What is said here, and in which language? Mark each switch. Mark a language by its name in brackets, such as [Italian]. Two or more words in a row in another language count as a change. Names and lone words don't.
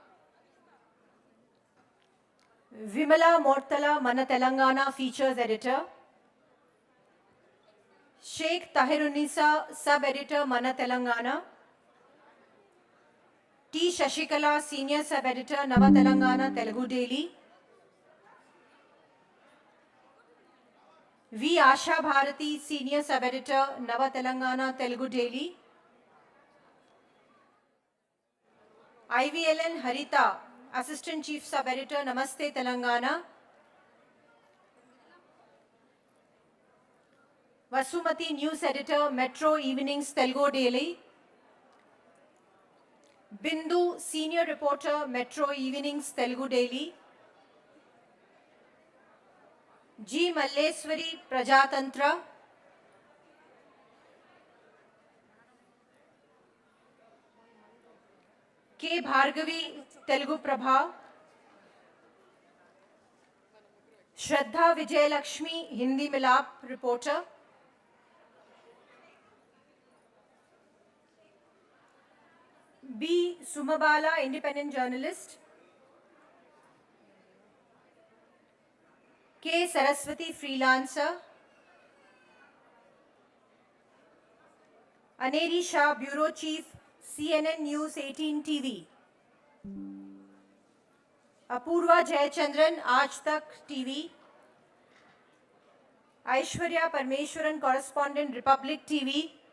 [English] Vimala Mortala, Mana Telangana, features editor. Sheikh Tahirunisa, sub-editor, Mana Telangana. T. Shashikala, senior sub-editor, Nava Telangana, Telugu Daily. V. Asha Bharati, senior sub-editor, Nava Telangana, Telugu Daily. IVLN Harita, assistant chief sub-editor, Namaste Telangana. Vasumati, news editor, Metro Evenings, Telugu Daily. Bindu, senior reporter, Metro Evenings, Telugu Daily. G. Malleswari, Prajatantra. K. Bhargavi, Telugu Prabha. Shraddha Vijay Lakshmi, Hindi Milap, reporter. B. Sumabala, independent journalist. K. Saraswati, freelancer. Aneri Shah, bureau chief, CNN News 18 TV. Apurva Jayachandran, Aaj Tak TV. Aishwarya Parmeshwaran, correspondent, Republic TV.